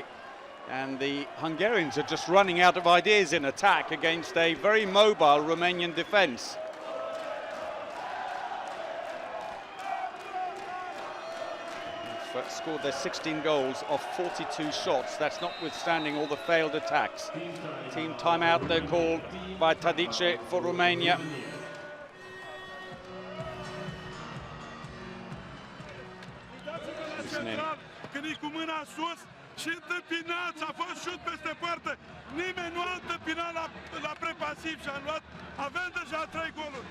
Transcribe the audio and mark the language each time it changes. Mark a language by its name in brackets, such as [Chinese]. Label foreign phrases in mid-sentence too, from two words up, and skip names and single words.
[English] And the Hungarians are just running out of ideas in attack against a very mobile Romanian defence. Scored their 16 goals off 42 shots. That's notwithstanding all the failed attacks. Team timeout, they're called by Tadice for Romania. [Romanian] Când e cu mâna sus și întâmpinat, a fost șut peste poartă. Nimeni nu a întâmpinat la prepasiv și a luat. Avem deja 3 goluri.